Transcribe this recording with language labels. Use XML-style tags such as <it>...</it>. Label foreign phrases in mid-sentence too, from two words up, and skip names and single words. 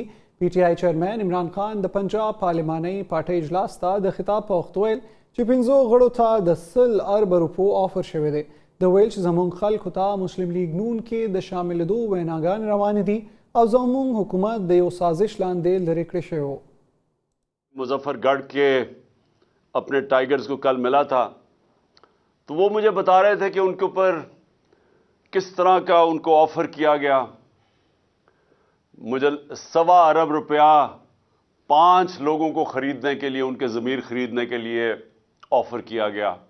<ps>پی ټي آی چیرمین عمران خان د پنجاب پارلماني پارټۍ اجلاس ته د خطاب په وخت ویل چې 15 غړو ته د 100 ارب روپو آفر شوی دی. د ویل چې زموږ خلکو ته مسلم لیگ نون کې د شاملېدو ویناګانې روانې دي او زموږ حکومت د یو سازش لاندې لرې کړی شوی و.</ps> <ur>مظفرگڑھ کے اپنے ٹائیگرز کو کل ملا تھا تو وہ مجھے بتا رہے تھے کہ ان کے اوپر کس طرح کا ان کو آفر کیا گیا. مجھے 1.25 ارب روپیہ 5 لوگوں کو خریدنے کے لیے، ان کے ضمیر خریدنے کے لیے آفر کیا گیا</ur>